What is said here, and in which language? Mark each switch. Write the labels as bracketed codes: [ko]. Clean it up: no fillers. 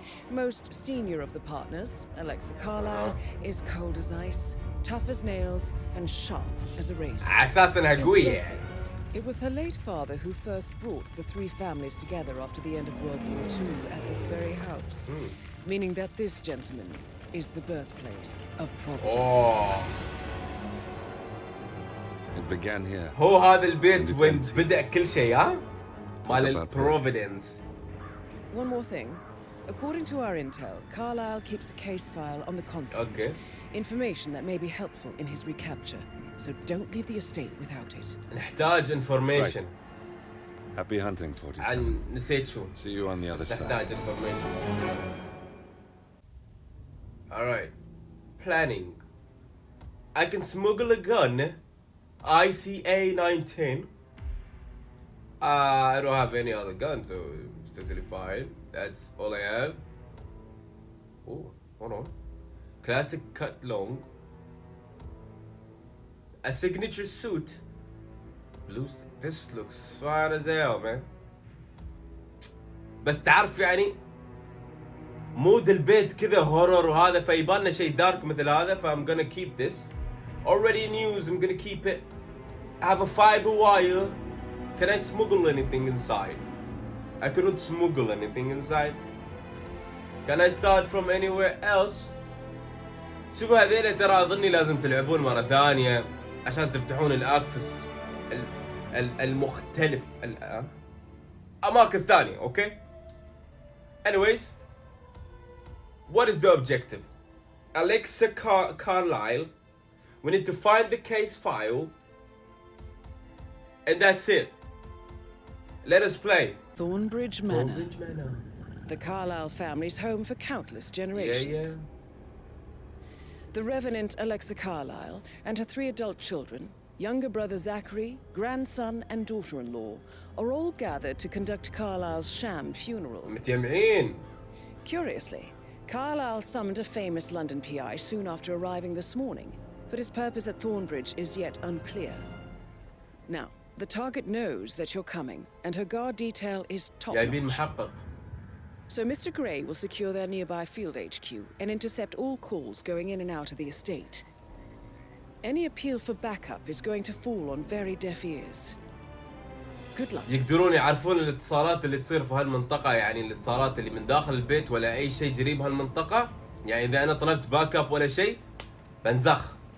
[en] Most senior of the partners, Alexa Carlyle, is cold as ice, tough as nails, and sharp as a razor. [ar] أساساً قوية. [en] It was her late father who first brought the three families together after the end of World War II at this very house, meaning that this gentleman is the birthplace of Providence. Oh. It began here. [ar] هو هذا البيت وين بدأ كل شيء ها؟ مال Providence. [en] One more thing. According to our intel, Carlyle keeps a case file on the constant. Okay. Information that may be helpful in his recapture. So don't leave the estate without it. [ar] نحتاج information. [en] Happy hunting, 47. [ar] عن نسيت شو. [en] See you on the other side. [ar] نحتاج information. [en] Alright. Planning. I can smuggle a gun. ICA 19. I don't have any other gun, so it's totally fine. That's all I have. Oh, hold on. Classic cut long. A signature suit. Blue. This looks fine as hell, man. [ar] بس تعرف يعني مود البيت كذا هورر وهذا فيبالنا شيء دارك مثل هذا ف [en] I'm gonna keep this. Already in use, I'm gonna keep it. I have a fiber wire. Can I smuggle anything inside? I cannot smuggle anything inside. Can I start from anywhere else? [ar] شوفوا هذيلا ترى اظني لازم تلعبون مرة ثانية عشان تفتحون الاكسس المختلف اماكن ثانية. اوكي. [en] Anyways, what is the objective? Alexa Carlyle. We need to find the case file. And that's it. Let us play. Thornbridge Manor. Thornbridge Manor. The Carlyle family's home for countless generations. Yeah. The Revenant Alexa Carlyle and her three adult children, younger brother Zachary, grandson and daughter-in-law, are all gathered to conduct Carlyle's sham funeral. [ar] متجمعين. [en] Curiously, Carlyle summoned a famous London PI soon after arriving this morning, but his purpose at Thornbridge is yet unclear. Now, the target knows that you're coming, and her guard detail is [ar] جايبين [en] top-notch. [ar] محقق. [en] So Mr. Gray will secure their nearby field HQ and intercept all calls going in and out of the estate. Any appeal for backup is going to fall on very deaf ears. Good luck. [ar] يقدرون يعرفون الاتصالات اللي تصير في هالمنطقة، يعني الاتصالات اللي من داخل البيت ولا أي شيء قريب هالمنطقة. يعني إذا أنا طلبت باك اب ولا شيء بنزخ.